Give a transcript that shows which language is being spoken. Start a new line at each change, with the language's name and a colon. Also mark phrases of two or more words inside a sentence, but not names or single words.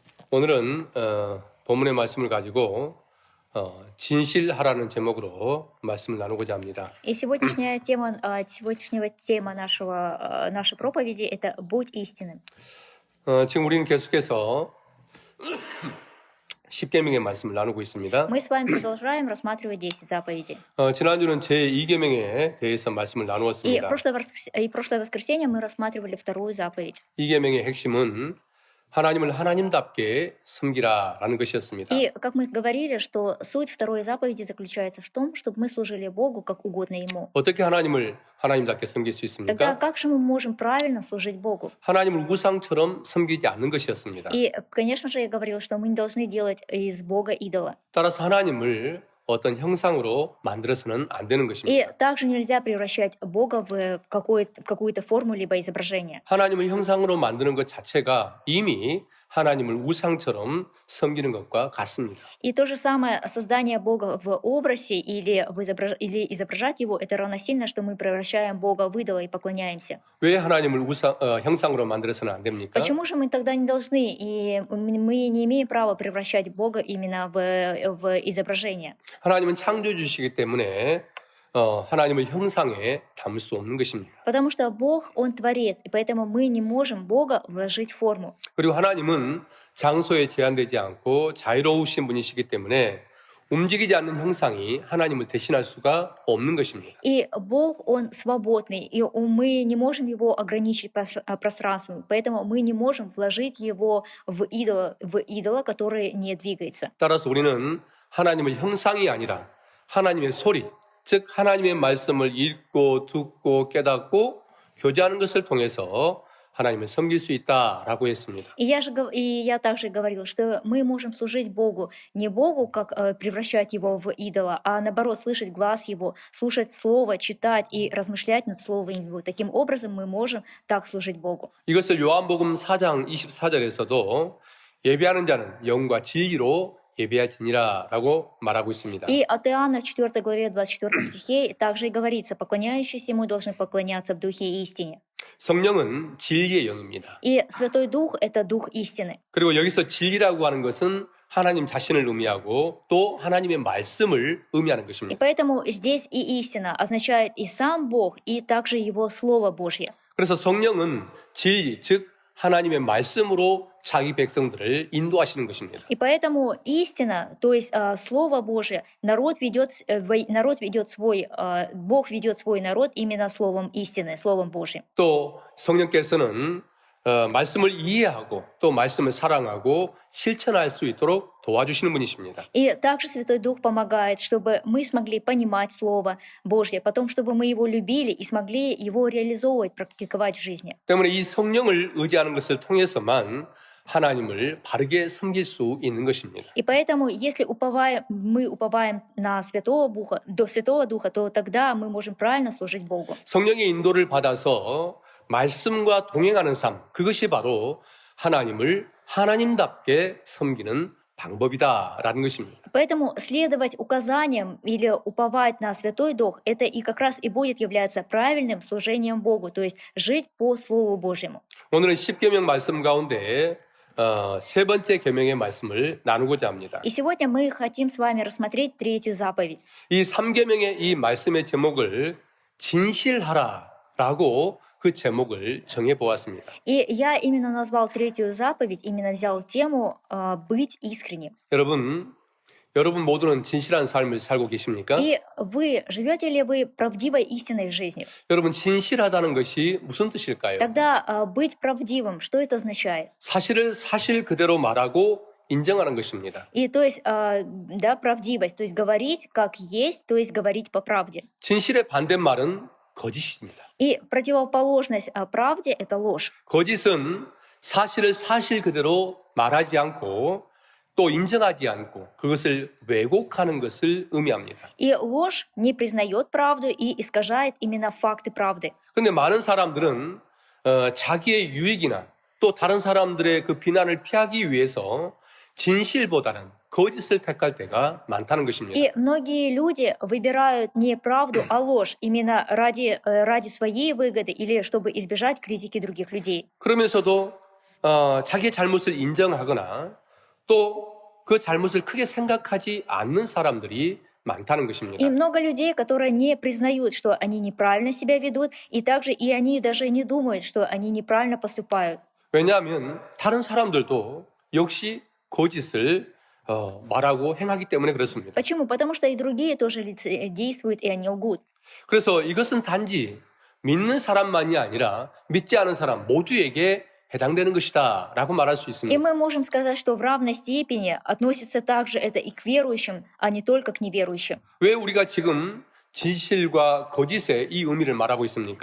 Korean: 오늘은 본문의 말씀을 가지고 진실하라는 제목으로 말씀을 나누고자 합니다.
Russian: И сегодняшняя тема, нашей проповеди – это «Будь истинным».
Korean: 지금 우리는 계속해서 10계명의 말씀을 나누고 있습니다.
Russian: Мы с вами продолжаем рассматривать 10 заповедей.
Korean: 지난주는 제2계명에 대해서 말씀을
Russian: И
Korean: 나누었습니다.
Russian: прошлое воскресенье мы рассматривали вторую заповедь.
Korean: 2계명의 핵심은 하나님을 하나님답게 섬기라라는 것이었습니다.
Russian: И, как мы говорили, что суть второй заповеди заключается в том, чтобы мы служили Богу как угодно Ему.
Korean: 어떻게 하나님을 하나님답게 섬길 수
Russian: Тогда
Korean: 있습니까?
Russian: как же мы можем правильно служить Богу?
Korean: 하나님을 우상처럼 섬기지 않는 것이었습니다.
Russian: И, конечно же, я говорила, что мы не должны делать из Бога идола.
Korean: 따라서 하나님을 어떤 형상으로 만들어서는 안 되는
Russian: И
Korean: 것입니다.
Russian: также нельзя превращать Бога в какую-то форму либо изображение.
Korean: 하나님을 형상으로 만드는 것 자체가 이미 하나님을 우상처럼 섬기는 것과 같습니다.
Russian: И то же самое создание Бога в образе или изображать Его, это равносильно, что мы превращаем Бога в идола и поклоняемся.
Korean: 왜 하나님을 형상으로 만들어서는 안 됩니까?
Russian: Почему же мы тогда не должны, и мы не имеем права превращать Бога именно в изображение?
Korean: 하나님은 창조주시기 때문에 하나님을 형상에 담을 수 없는 것입니다.
Russian: Потому что Бог, Он творец, и поэтому мы не можем Бога вложить в форму.
Korean: 그리고 하나님은 장소에 제한되지 않고 자유로우신 분이시기 때문에 움직이지 않는 형상이 하나님을 대신할 수가 없는 것입니다.
Russian: И Бог, Он свободный, и мы не можем Его ограничить пространством, поэтому мы не можем вложить Его в идола, который не двигается.
Korean: 따라서 우리는 하나님의 형상이 아니라 하나님의 소리, 즉 하나님의 말씀을 읽고 듣고 깨닫고 교제하는 것을 통해서 하나님을 섬길 수 있다라고 했습니다.
Russian: И я также говорила, что мы можем служить Богу, не Богу, как превращать Его в идола, а наоборот, слышать глаз Его, слушать Слово, читать и размышлять над Словом Его. Таким образом мы можем так служить Богу.
Korean: 이것을 요한복음 4장 24절에서도 예배하는 자는 영과 진리로 예배하지니라라고 말하고 있습니다.
Russian: И от Иоанна в 4 главе 24 стихе также и говорится, поклоняющиеся Ему должны поклоняться в Духе и истине.
Korean: 성령은 진리의 영입니다.
Russian: И Святой Дух — это Дух истины.
Korean: 그리고 여기서 진리라고 하는 것은 하나님 자신을 의미하고 또 하나님의 말씀을 의미하는
Russian: И
Korean: 것입니다.
Russian: поэтому здесь и истина означает и сам Бог, и также Его Слово Божье.
Korean: 그래서 성령은 진리, 즉 하나님의 말씀으로 자기 백성들을 인도하시는 것입니다.
Russian: И поэтому истина, то есть Слово Божие, Бог ведет свой народ именно Словом истины, Словом Божьим.
Korean: 또 성령께서는 말씀을 이해하고 또 말씀을 사랑하고 실천할 수 있도록 도와주시는 분이십니다.
Russian: И также Святой Дух помогает, чтобы мы смогли понимать Слово Божье, потом, чтобы мы его любили и смогли его реализовывать, практиковать в жизни.
Korean: 때문에 이 성령을 의지하는 것을 통해서만 하나님을 바르게 섬길 수 있는 것입니다.
Russian: И поэтому, если мы уповаем на Святого Духа, то тогда мы можем правильно служить Богу.
Korean: 성령의 인도를 받아서 말씀과 동행하는 삶, 그것이 바로 하나님을 하나님답게 섬기는 방법이다라는 것입니다.
Russian: Поэтому следовать указаниям или уповать на Святой Дух, это и как раз и будет являться правильным служением Богу, то есть жить по Слову Божьему.
Korean: 오늘은 10계명 말씀 가운데 세 번째 계명의 말씀을 나누고자 합니다.
Russian: И сегодня мы хотим с вами рассмотреть третью заповедь.
Korean: 이 3계명의 이 말씀의 제목을 진실하라라고 그 제목을 정해 보았습니다.
Russian: И я именно назвал третью заповедь, именно взял тему «быть искренним».
Korean: 여러분 모두는 진실한 삶을 살고 계십니까?
Russian: И живете ли вы правдивой истинной жизнью?
Korean: 여러분 진실하다는 것이 무슨 뜻일까요?
Russian: Тогда быть правдивым, что это означает?
Korean: 사실을 사실 그대로 말하고 인정하는 것입니다.
Russian: И то есть, правдивость, то есть говорить как есть, то есть говорить по правде.
Korean: 진실의 반대말은 거짓입니다.
Russian: И противоположность правде — это ложь.
Korean: 거짓은 사실을 사실 그대로 말하지 않고 또 인정하지 않고 그것을 왜곡하는 것을 의미합니다.
Russian: И ложь не признает правду и искажает именно факты правды.
Korean: 그런데 많은 사람들은 자기의 유익이나 또 다른 사람들의 그 비난을 피하기 위해서 진실보다는 거짓을 택할 때가 많다는 것입니다.
Russian: И многие люди выбирают не правду, а ложь именно ради своей выгоды или чтобы избежать критики других людей.
Korean: 그러면서도 자기의 잘못을 인정하거나 또 그 잘못을 크게 생각하지 않는 사람들이 많다는 것입니다.
Russian: И много людей, которые не признают, что они неправильно себя ведут, и также и они даже не думают, что они неправильно поступают.
Korean: 왜냐하면 다른 사람들도 역시 거짓을 말하고 행하기 때문에 그렇습니다.
Russian: Почему? Потому что и другие тоже действуют, и они лгут.
Korean: 그래서 이것은 단지 믿는 사람만이 아니라 믿지 않은 사람 모두에게 해당되는 것이다 라고 말할 수
Russian: И
Korean: 있습니다.
Russian: мы можем сказать, что в равной степени относится также это и к верующим, а не только к неверующим.
Korean: 왜 우리가 지금 진실과 거짓의 이 의미를 말하고 있습니까?